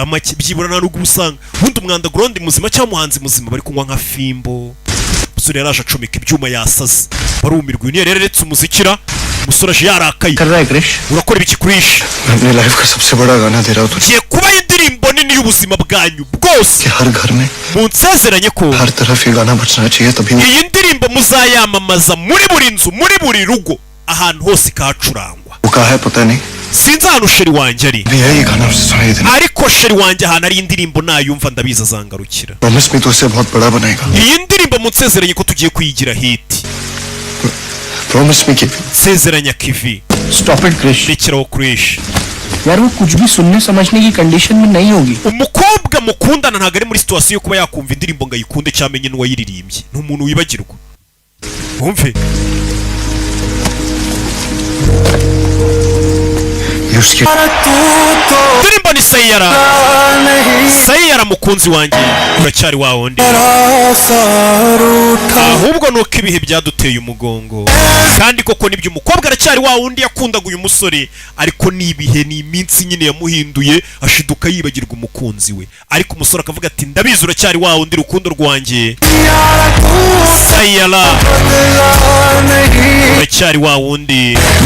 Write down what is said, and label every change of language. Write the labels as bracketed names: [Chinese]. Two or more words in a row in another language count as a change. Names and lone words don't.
[Kinyarwanda] make byibura nta n'ubwo usanga ubundi umwandagurundi muzima cyangwa umuhanzi muzima bari kunywa nka fimbo umusore yaraje acomeka ibyuma yasaze barumirwa uyu niyo yareretse umuzikira umusore aje yarakaye urakora ibiki kurishi ngiye kuba indirimbo nini y'ubuzima bwanyu bwose munsezeranye ko iyi ndirimbo muzayamamaza muri buri nzu muri buri rugo ahantu hose ikahacurangwa sinzi ahantu sheri wanjye ari [Hindi] भैया ये गाना उसे सुनाई देना [Kinyarwanda] ariko sheri wanjye ahantu ari indirimbo nayumva ndabizi azangarukira [Hindi] प्रॉमिस में तो उसे बहुत बड़ा बनाएगा [Kinyarwanda] iyi ndirimbo munsezeranye ko tugiye kuyigira hiti [Hindi] प्रॉमिस में कि [Kinyarwanda] nsezeranya kivi [English] stop it क्रिश [Kinyarwanda] rekeraho Krish [Hindi] यार वो कुछ भी सुनने समझने की कंडीशन में नहीं होगी [Kinyarwanda] umukobwa mukundana ntabwo ari muri situation yo kuba yakumva indirimbo ngo ayikunde cyangwa amenye n'uwayiririmbye ni umuntu wibagirwa wumve [Hindi] ये उसके [Kinyarwanda] indirimbo ni sayara mukunzi wanjye uracyari wa wundi ahubwo nuko ibihe byaduteye umugongo kandi koko nibyo umukobwa aracyari wa wundi yakundaga uyu musore ariko nibihe ni iminsi nyine yamuhinduye ashiduka yibagirwa umukunzi we ariko umusore akavuga ati ndabizi uracyari wa wundi rukundo rwanjye sayara uracyari wa wundi